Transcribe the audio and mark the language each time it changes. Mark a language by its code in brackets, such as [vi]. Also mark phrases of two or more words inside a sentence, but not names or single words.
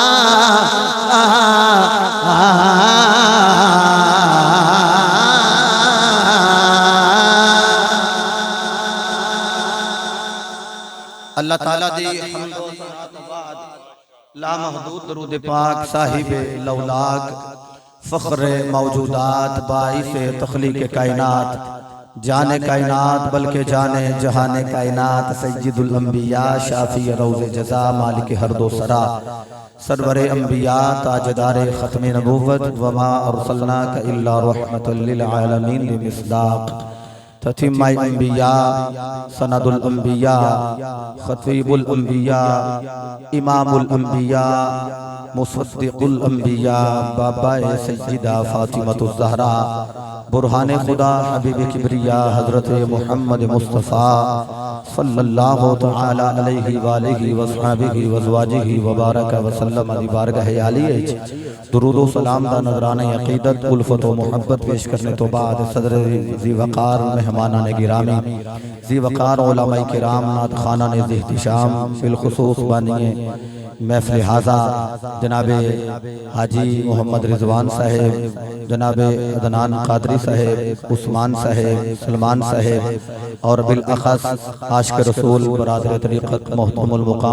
[ur] اللہ تعالیٰ دی لامحدود درود پاک صاحب لولاک فخر موجودات باعث تخلیق کائنات جان کائنات بلکہ جان جہان کائنات سید الانبیاء شافع روز جزا مالک ہر دو سرا سرور انبیاء تاجدار ختم نبوت [ar] وما أرسلناك إلا رحمة للعالمين [ur] بمصداق تتمۂ انبیاء سند الانبیاء خطیب الانبیاء امام الانبیاء مصدق الانبیاء بابائے سیدہ فاطمۃ الز زہرا برہان خدا حبیب کبریا حضرت محمد مصطفیٰ [ar] صلى الله تعالى عليه وآله وصحبه وأزواجه وبارك وسلم [ur] دی بارگاہ عالیہ درود و سلام دا نذرانہ عقیدت الفت و محبت پیش کرنے توں بعد صدر ذی وقار مہمانان گرامی ذی وقار علمائے کرام نعت خوانان ذی احتشام بالخصوص بانی محفل ہذا جناب حاجی محمد رضوان صاحب، جناب عدنان قادری صاحب، عثمان صاحب، سلمان صاحب اور بالاخص عاشق رسول برادر طریقت محترم المقام